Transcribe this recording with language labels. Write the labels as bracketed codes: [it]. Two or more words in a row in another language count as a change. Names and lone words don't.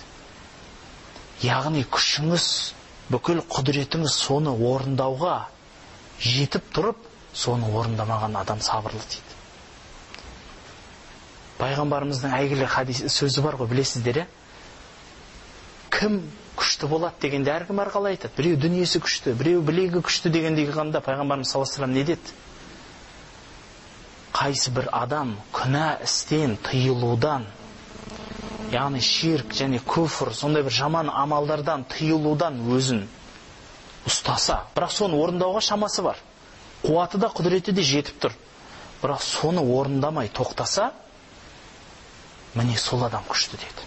[kk] Яғни күшіңіз, бүкіл құдіретіңіз соны орындауға жетіп тұрып, соны орындамаған адам сабырлы дейді. Пайғамбарымыздың әйгілі сөзі бар ғой, білесіздер, кім күшті болады дегенде әркім әрқалай айтады. Біреу дүниесі күшті, біреу білегі күшті дегенде қанда пайғамбарымыз [ar] صلى الله عليه وسلم [kk] не деді? Қайсы бір адам күнә істен тыйылудан, яғни ширк және күфір, сондай бір жаман амалдардан тыйылудан өзін ұстаса, бірақ соны орындауға шамасы бар, қуаты да құдіреті де жетіп тұр, бірақ соны орындамай тоқтаса, міне сол адам күшті деді.